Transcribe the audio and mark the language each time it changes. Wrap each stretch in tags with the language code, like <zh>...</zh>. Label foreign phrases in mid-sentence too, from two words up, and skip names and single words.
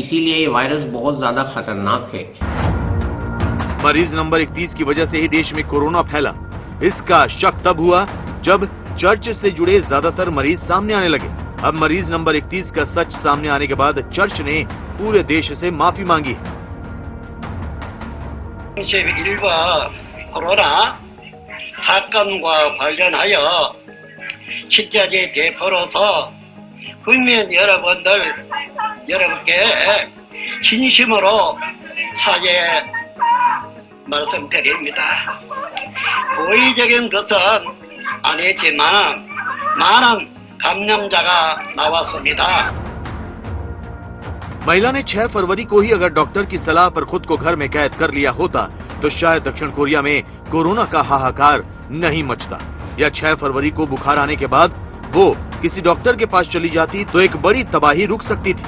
<hi>इसीलिए ये वायरस बहुत ज्यादा खतरनाक है। मरीज नंबर 31 की वजह से ही देश में कोरोना फैला। इसका शक तब हुआ जब चर्च से जुड़े ज्यादातर मरीज सामने आने लगे। अब मरीज नंबर 31 का सच सामने आने के बाद चर्च ने पूरे देश से माफी मांगी है।</hi> <ko>31과 코로나 사건과 관련하여 취재에 베풀어서 국민 여러분께 진심으로 사죄 말씀드립니다. 고의적인 것은 아니지만 많은 감염자가 나왔습니다.</ko> <hi>महिला ने 6 फरवरी को ही अगर डॉक्टर की सलाह पर खुद को घर में कैद कर लिया होता तो शायद दक्षिण कोरिया में कोरोना का हाहाकार नहीं मचता, या 6 फरवरी को बुखार आने के बाद वो किसी डॉक्टर के पास चली जाती तो एक बड़ी तबाही रुक सकती थी।</hi>